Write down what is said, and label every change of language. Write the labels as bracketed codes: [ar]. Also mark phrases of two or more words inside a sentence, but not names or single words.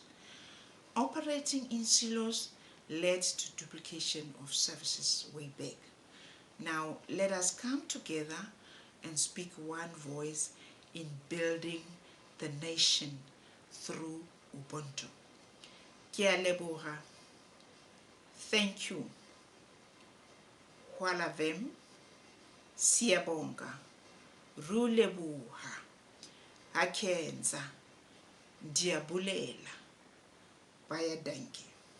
[en] Operating in silos led to duplication of services way back. Now, let us come together and speak one voice in building the nation through Ubuntu. [tn] Ke a leboga. [en] Thank you. Hwalavem, siyabonga, rulebuha, akenza, diabulela, bayadanki.